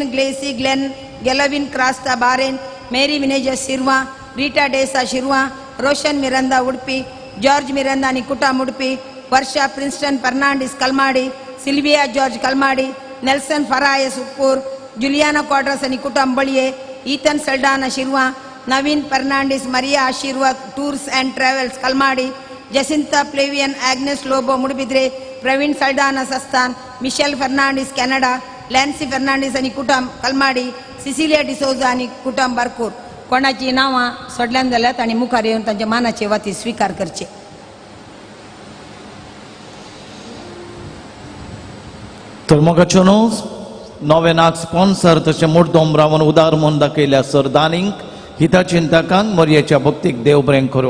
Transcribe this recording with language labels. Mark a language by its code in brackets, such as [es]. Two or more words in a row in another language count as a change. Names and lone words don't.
[kok] ग्लेसी ग्लेन गेलविन क्रास्ता बारेन, मेरी मिनेजस शिरवा, रीटा डेसा शिरवा, रोशन मिरांदा उडुपी, जॉर्ज मिरांदा आणि कुटुंब उडुपी, वर्षा प्रिन्स्टन फर्नांडिस कलमाडी, सिल्विया जॉर्ज कलमाडी, नेल्सन फरायस उप्पूर, जुलियाना क्वाड्रस आणि कुटुंब बळिये, ಈತನ್ ಸಲ್ಡಾನ ಶಿರ್ವಾ, ನವೀನ್ ಫರ್ನಾಂಡಿಸ್ ಮರಿಯಾ ಆಶೀರ್ವಾದ್ ಟೂರ್ಸ್ ಆ್ಯಂಡ್ ಟ್ರಾವೆಲ್ಸ್ ಕಲ್ಮಾಡಿ, ಜಸಿಂತಾ ಪ್ಲೇವಿಯನ್ ಆಗ್ನೆಸ್ ಲೋಬೋ ಮುಡುಬಿದ್ರೆ, ಪ್ರವೀಣ್ ಸಲ್ಡಾನ ಸಸ್ತಾನ್, ಮಿಶೆಲ್ ಫರ್ನಾಂಡಿಸ್ ಕೆನಡಾ, लॅन्सी फर्नांडिस आणि कुटुंब कलमाडी, सिसिलिया डिसोजा आणि कुटुंब बारकूर. कोणाची नावां सोडल्यान जाल्यात आणि मुखार येवन तांच्या मानाचे वाती स्वीकार करचे. तर मोगाच्योनूच नोवेनाक स्पॉन्सर तशें मुर्दोम रावन उदार म्हूण दाखयल्या सरदानींक, हितचिंतकांक मोरयेच्या भक्तीक देव बरें करूं.